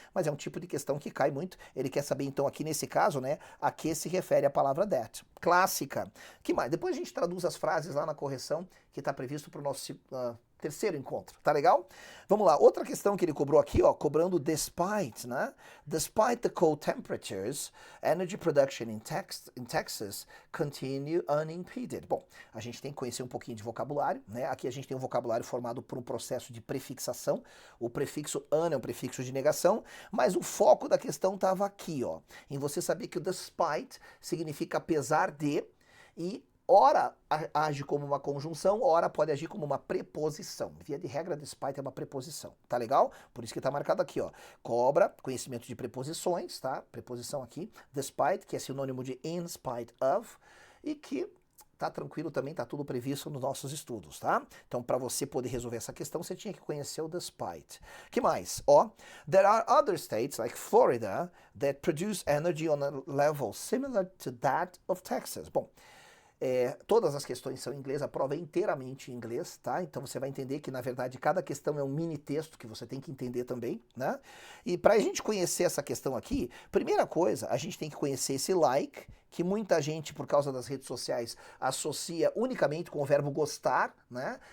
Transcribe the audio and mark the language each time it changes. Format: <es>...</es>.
<pt>Mas é um tipo de questão que cai muito. Ele quer saber, então, aqui nesse caso, né, a que se refere a palavra that. Clássica. Que mais? Depois a gente traduz as frases lá na correção que está previsto para o nosso terceiro encontro, tá legal? Vamos lá, outra questão que ele cobrou aqui, ó, cobrando despite, né?</pt> <en>Despite the cold temperatures, energy production in Texas continue unimpeded.</en> <pt>Bom, a gente tem que conhecer um pouquinho de vocabulário, né? Aqui a gente tem um vocabulário formado por um processo de prefixação. O prefixo an é um prefixo de negação, mas o foco da questão estava aqui, ó, em você saber que o despite significa apesar de, e ora age como uma conjunção, ora pode agir como uma preposição. Via de regra, despite é uma preposição, tá legal? Por isso que tá marcado aqui, ó. Cobra conhecimento de preposições, tá? Preposição aqui, despite, que é sinônimo de in spite of, e que tá tranquilo também, tá tudo previsto nos nossos estudos, tá? Então, para você poder resolver essa questão, você tinha que conhecer o despite. Que mais?</pt> <en>Ó, there are other states, like Florida, that produce energy on a level similar to that of Texas.</en> <pt>Bom, todas as questões são em inglês, a prova é inteiramente em inglês, tá? Então você vai entender que, na verdade, cada questão é um mini texto que você tem que entender também, né? E para a gente conhecer essa questão aqui, primeira coisa, a gente tem que conhecer esse like, que muita gente, por causa das redes sociais, associa unicamente com o verbo gostar, né?</pt>